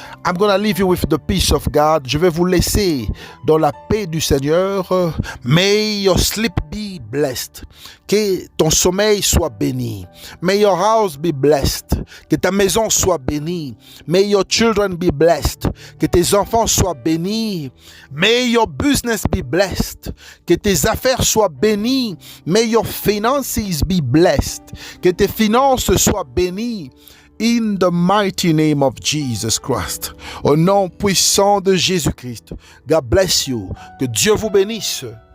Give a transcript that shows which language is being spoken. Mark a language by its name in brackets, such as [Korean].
[English] I'm gonna leave you with the peace of God. [French] Je vais vous laisser dans la paix du Seigneur. [English] May your sleep be blessed. [French] Que ton sommeil soit béni. [English] May your house be blessed. [French] Que ta maison soit bénie. [English] May your children be blessed. [French] Que tes enfants soient bénis. [English] May your business be blessed. [French] Que tes affaires soient bénies. [English] May your finances be blessed. [French] Que tes finances soient bénies. [English] In the mighty name of Jesus Christ. [French] Au nom puissant de Jésus-Christ. [English] God bless you. [French] Que Dieu vous bénisse.